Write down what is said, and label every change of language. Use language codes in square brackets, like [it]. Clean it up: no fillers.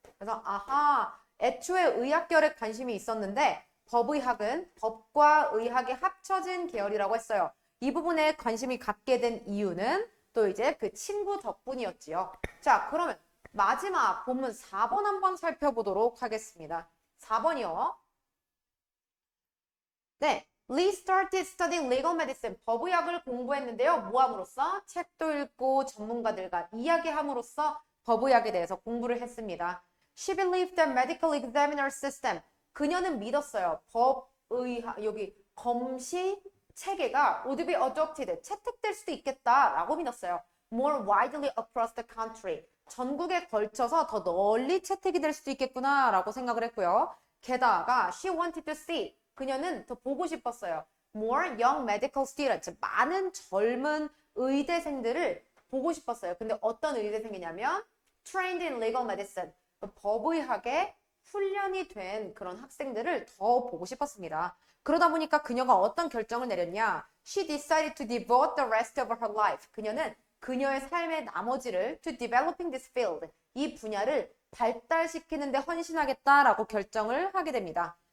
[ko] 그래서 애초에 의학결에 관심이 있었는데 법의학은 법과 의학이 합쳐진 계열이라고 했어요. 이 부분에 관심이 갖게 된 이유는 또 이제 그 친구 덕분이었지요. 자, 그러면 마지막 본문 4번 한번 살펴보도록 하겠습니다. 4번이요. [en] 네, Lee started studying legal medicine. [ko] 법의학을 공부했는데요. 뭐 함으로써? 책도 읽고 전문가들과 이야기함으로써 법의학에 대해서 공부를 했습니다. [en] She believed the medical examiner system. [ko] 그녀는 믿었어요. 여기 검시 체계가 [en] would be adopted, [ko] 채택될 수도 있겠다라고 믿었어요. [en] More widely across the country. [ko] 전국에 걸쳐서 더 널리 채택이 될 수도 있겠구나라고 생각을 했고요. 게다가 [en] she wanted to see. [ko] 그녀는 더 보고 싶었어요. [en] More young medical students. [ko] 많은 젊은 의대생들을 보고 싶었어요. 근데 어떤 의대생이냐면 [en] trained in legal medicine. [ko] 법의학에 훈련이 된 그런 학생들을 더 보고 싶었습니다. 그러다 보니까 그녀가 어떤 결정을 내렸냐? [en] She decided to devote the rest of her life. [ko] 그녀는 그녀의 삶의 나머지를 [en] to developing this field. [ko] 이 분야를 발달시키는 데 헌신하겠다라고 결정을 하게 됩니다.